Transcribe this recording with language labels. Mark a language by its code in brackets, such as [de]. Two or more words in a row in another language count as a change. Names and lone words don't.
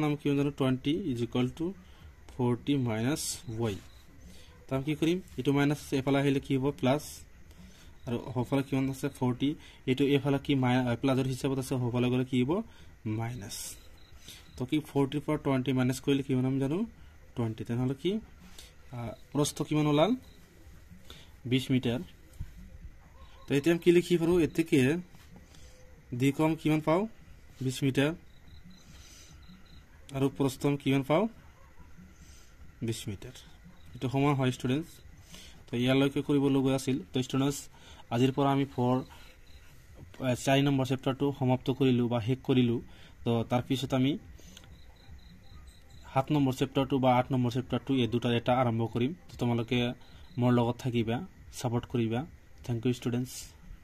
[bn] আমি কি জানো 20 = 40 - y তো আমি কি করি এটু মাইনাস এফালা হইলে কি হবে প্লাস আর হফালা কি আছে 40 এটু এফালা কি প্লাসের হিসাবত আছে হফালা গলে কি হবে মাইনাস তো কি 40 পর 20 মাইনাস করলে কি হবে আমি জানো 20 তাহলে কি প্রস্থ কি মান হলাল 20 মিটার তো এতে আমি কি লিখি পারো এর থেকে দ্বিকম কি মান পাও 20 মিটার [as] আর প্রস্থ কি মান পাও 20 মিটার এটা সমান হয় স্টুডেন্টস তো ইয়ালৈকে কৰিব লগা আছিল তো স্টুডেন্টস আজিৰ পৰা আমি 4 নম্বৰ চেপ্টাৰটো সমাপ্ত কৰিলো বা শেষ কৰিলো তো তাৰ পিছত আমি 7 নম্বৰ চেপ্টাৰটো বা 8 নম্বৰ চেপ্টাৰটো এই দুটাৰ এটা আৰম্ভ কৰিম তো তোমালোকে মোৰ লগত থাকিবা সাপোৰ্ট কৰিবা [en] thank you students